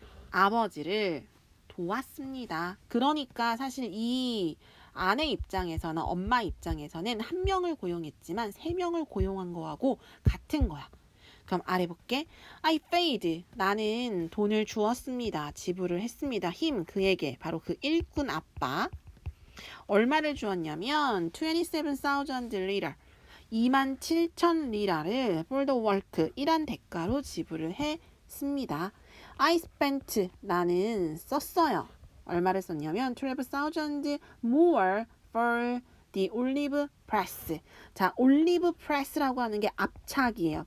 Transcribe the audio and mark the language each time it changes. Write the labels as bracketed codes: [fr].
[ko] 아버지를 도왔습니다. 그러니까 사실 이 아내 입장에서는, 엄마 입장에서는 한 명을 고용했지만 세 명을 고용한 거하고 같은 거야. 그럼 아래 볼게. [en] I paid. [ko] 나는 돈을 주었습니다. 지불을 했습니다. [en] him. [ko] 그에게. 바로 그 일꾼 아빠. 얼마를 주었냐면 27,000 lira. [en] 27,000 [ko] 리라를 [en] for the work. [ko] 일한 대가로 지불을 했습니다. [en] I spent. [ko] 나는 썼어요. 얼마를 썼냐면 [en] 12,000 more for the olive press. [ko] 자, 올리브 프레스라고 하는 게 압착이에요.